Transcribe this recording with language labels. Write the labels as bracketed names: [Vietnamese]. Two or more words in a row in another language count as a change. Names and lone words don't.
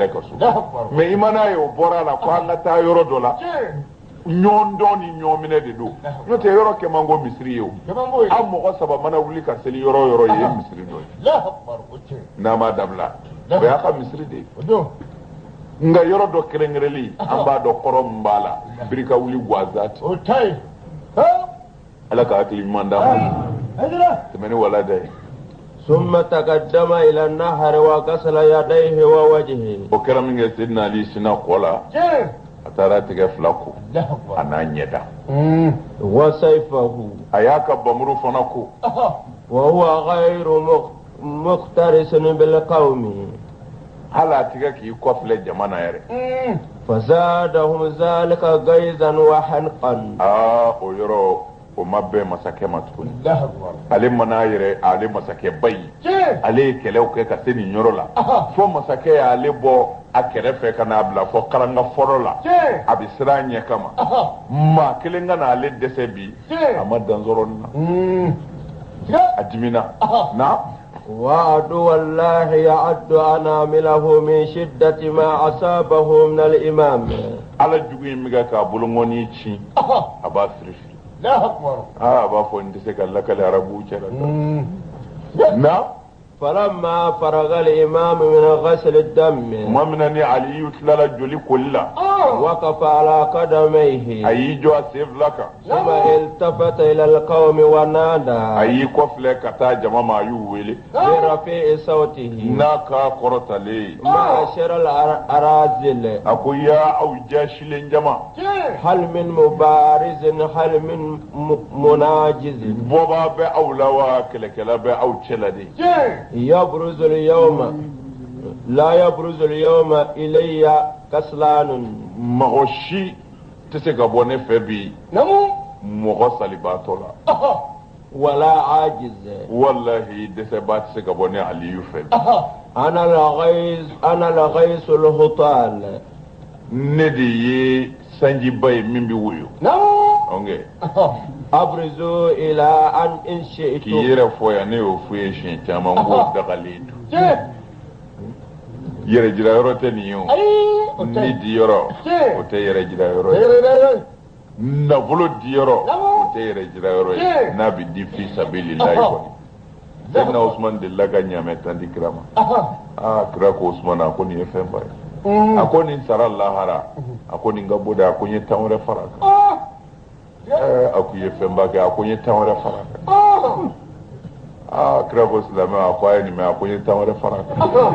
[Bambara] yɛrɛ ka so mɛ i ma n'a ye o bɔra a la ko an ka taa yɔrɔ dɔ la ɲɔgɔn dɔn ni ɲɔgɔn minɛ de don n'o tɛ yɔrɔ kɛ man ko misiri ye o an mɔgɔ saba mana wuli ka seli yɔrɔ o yɔrɔ ye misiri dɔ ye n'a ma dabila o y'a ka misiri de ye nka yɔrɔ dɔ kɛrɛnkɛrɛnlen an b'a dɔn kɔrɔ min b'a la birika wuli guwazati ala ka hakili ɲuman d'a ma tɛmɛni wala dɛ [Arabic] ثم تقدم إلى النهر وغسل يديه ووجهه [Bambara] o kɛra min kɛ Seydina Ali sina kɔ la a taara tigɛ fila ko a n'a ɲɛda [Arabic] وسيفه [Bambara] a y'a ka bamuru fana ko [Arabic] وهو غير مخترس بالقوم [Bambara] hali a tigɛ k'i kɔfilɛ jama na yɛrɛ [Arabic] فزادهم ذلك غيظا وحنقا [Bambara] o yɔrɔ o ma bɛn masakɛ ma tuguni ale mana yɛrɛ ale masakɛ ba ye ale ye kɛlɛw kɛ ka se nin yɔrɔ la fo masakɛ y'ale bɔ a kɛrɛfɛ ka n'a bila fɔ karanga fɔlɔ la a bɛ siran a ɲɛ kama maa kelen ka n'ale dɛsɛ bi a ma dan sɔrɔ nin na a dimina na [Arabic] وعدو الله يعد أنامله من شدة ما أصابه من الإمام [Bambara] ala jugu in bɛ k'a bolongɔni ci a b'a firifiri a b'a fɔ n tɛ se ka lakale arabuw cɛla na [Arabic] فلما فرغ الإمام من غسل الدم [Bambara] tuma min na ni aliyu tilala joli koli la [Arabic] وقف على قدميه [Bambara] ayi jɔ a sen fila kan [Arabic] ثم التفت إلى القوم ونادى [Bambara] ayi kɔfilɛ ka taa jama ma a y'u wele [Arabic] برفيع صوته [Bambara] n'a ka kɔrɔtalen [Arabic] معشر الأراذل [Bambara] a ko yaa aw jasilen jama [Arabic] هل من مبارز هل من مناجز [Bambara] bɔbaa bɛ aw la wa kɛlɛkɛla bɛ aw cɛ la de [Arabic] يبرز اليوم لا يبرز اليوم إلي كسلان [Bambara] mɔgɔ si tɛ se ka bɔ ne fɛ bi mɔgɔ salibaatɔ la [Arabic] ولا عاجز [Bambara] walahi dɛsɛbaa tɛ se ka bɔ ne aliyu fɛ bi [Arabic] أنا الغيث الهطال [Bambara] ne de ye sanjiba ye min bɛ woyo ɔnkɛ [Arabic] أبرزوا إلى أن إن [Bambara] k'i [Arabic] شئتم [Bambara] yɛrɛ fɔ yan ne y'o f'u ye siɲɛ caman ko dagalen don yɛrɛ jira yɔrɔ tɛ nin ye o ni di yɔrɔ o tɛ yɛrɛ jira yɔrɔ ye nafolo di yɔrɔ o tɛ yɛrɛ jira yɔrɔ ye n'a bɛ di [Arabic] في سبيل الله [Bambara] kɔni sɛbɛnna usman delila ka ɲaamɛ tan di kira ma kira ko usman a ko nin ye fɛn ba ye a ko nin sara lahara a ko nin ka bɔ de a ko n ye tan wɛrɛ fara a kan a ko i ye fɛn ba kɛ a ko n ye tan wɛrɛ fara a kan kira ko silamɛ a ko a ye nin mɛn a ko n ye tan wɛrɛ fara a kan